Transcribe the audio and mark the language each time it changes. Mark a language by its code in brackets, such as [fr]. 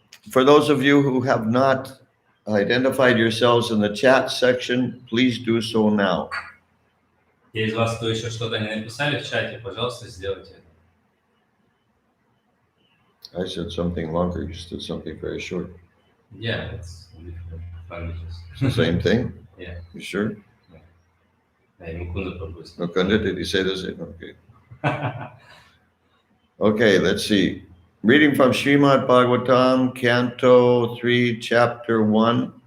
[en] For those of you who have not identified yourselves in the chat section, please do so now. [ru] Те из вас, кто еще что-то не написали в чате, пожалуйста, сделайте это. [en] I said something longer, you just did something very short. Yeah, it's different languages. It's the same thing? Yeah. You sure? Hey, Mukunda propusted. Mukunda, did he say the same? Okay. Okay, let's see. Reading from Srimad Bhagavatam, Canto 3, Chapter 1.